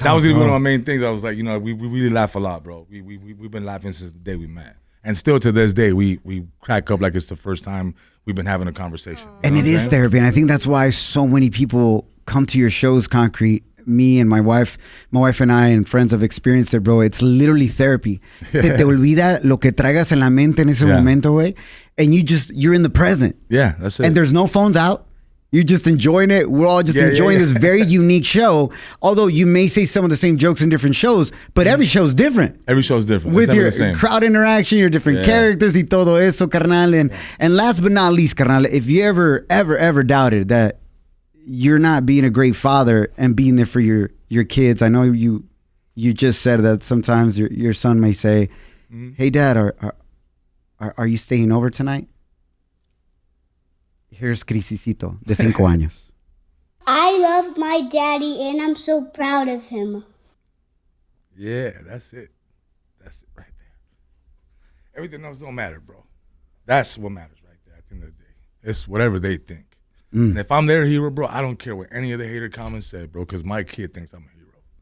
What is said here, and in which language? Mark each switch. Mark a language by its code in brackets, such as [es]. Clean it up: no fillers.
[en] That was one of my main things. I was like, we really laugh a lot, bro. We've been laughing since the day we met. And still to this day, we crack up like it's the first time we've been having a conversation. And it is therapy. And I think that's why so many people come to your shows, Concrete. Me and my wife and I and friends have experienced it, bro. It's literally therapy. [es] Se te olvida lo que traigas en la mente en ese momento, güey. [en] And you're in the present. Yeah, that's it. And there's no phones out. You're just enjoying it. We're all just enjoying this very unique show. Although you may say some of the same jokes in different shows, but every show's different. Every show's different. With your crowd interaction, your different characters [es] y todo eso, [en] carnal. And last but not least, carnal, if you ever doubted that you're not being a great father and being there for your kids, I know you just said that sometimes your son may say, hey, Dad, are you staying over tonight? Here's Crisisito, [es] de 5 años. [en] I love my daddy and I'm so proud of him. Yeah, that's it. That's it right there. Everything else don't matter, bro. That's what matters right there at the end of the day. It's whatever they think. And if I'm their hero, bro, I don't care what any of the hater comments said, bro, because my kid thinks I'm a hero.